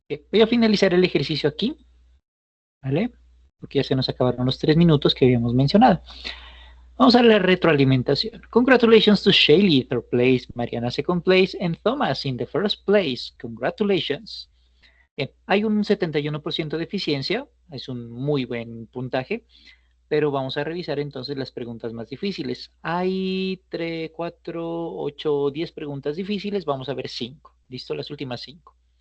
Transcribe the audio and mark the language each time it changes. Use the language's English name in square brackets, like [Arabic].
[Spanish] Voy a finalizar el ejercicio aquí, ¿vale? Porque ya se nos acabaron los 3 minutos que habíamos mencionado. Vamos a la retroalimentación. [English] Congratulations to Shaylee, third place, Mariana second place, and Thomas in the first place. Congratulations. [Spanish] Bien, hay un 71% de eficiencia, es un muy buen puntaje, pero vamos a revisar entonces las preguntas más difíciles. Hay 3, 4, 8, 10 preguntas difíciles, vamos a ver 5. ¿Listo? Las últimas 5.